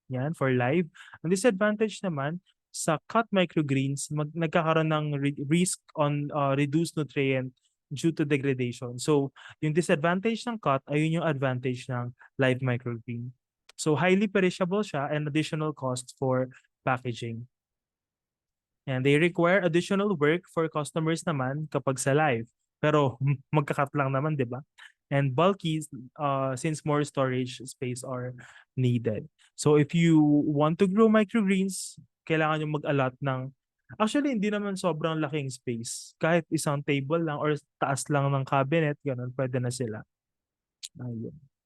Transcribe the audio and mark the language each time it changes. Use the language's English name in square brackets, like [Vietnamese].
[English] Yan, for live. [Filipino] Ang disadvantage naman, [English] sa cut microgreens, [Filipino] nagkakaroon ng [English] risk on reduced nutrient due to degradation. [Filipino] So, yung disadvantage ng cut, ayun yung advantage ng live microgreen. [English] So, highly perishable siya and additional costs for packaging. And they require additional work for customers [Filipino] naman kapag sa [English] live. [Filipino] Pero magkakat lang naman, di ba? [English] And bulky since more storage space are needed. So if you want to grow microgreens, [Filipino] kailangan nyo mag-allot ng, actually hindi naman sobrang laking [English] space. [Filipino] Kahit isang table lang or taas lang ng cabinet, ganun, pwede na sila. Ayun.